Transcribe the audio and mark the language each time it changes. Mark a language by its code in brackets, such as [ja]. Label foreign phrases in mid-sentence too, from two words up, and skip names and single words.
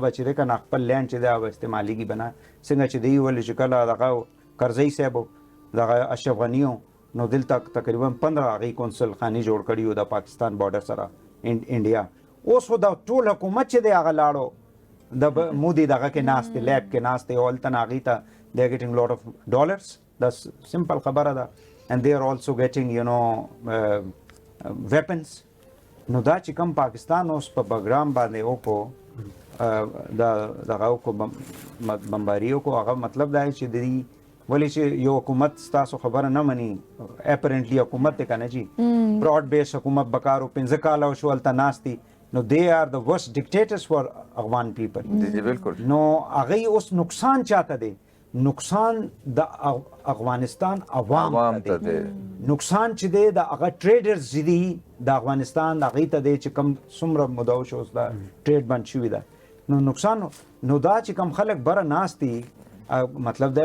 [ps] به چې دی که نه خپل لینډ چې دی هغه استعمالېږي به نه څنګه چې دی ولې چې کله دغه کرزی صاحب دغه اشرف غني نو دلته تقریبا 15 هغې کونسل خانې جوړ کړي وو د پاکستان بارډر سره انډیا اوس خو د ټول حکومت چې دی هغه لاړو د مودي دغه کې ناست دی لیب کې ناست دی او هلته نه هغې ته [en] they are getting lot of dollars [ps] دا سمپل خبره ده [en] and they are also getting you know [ps] weapons نو دا چې کوم پاکستان اوس په بګرام باندې وکړو دغه وکړو بمباري وکړو هغه مطلب دا چې د دې ولې چې یو حکومت ستاسو خبره نه مني اپرنټلی حکومت دی که نه جي [en] broad based [ps] حکومت بکارو 15 کاله وشو هلته ناست دي نو [en] they are the worst dictators for Afghan people [ps] جی بالکل نو هغې اوس نقصان چاته دی نقصان د افغانستان عوام ته دی نقصان چې دی د هغه ټریډرز چې دي د افغانستان هغې ته دی چې کوم څومره موده وشو اوس دا ټریډ بند شوي ده نو نقصان نو دا چې کم خلک بره ناست دي مطلب دا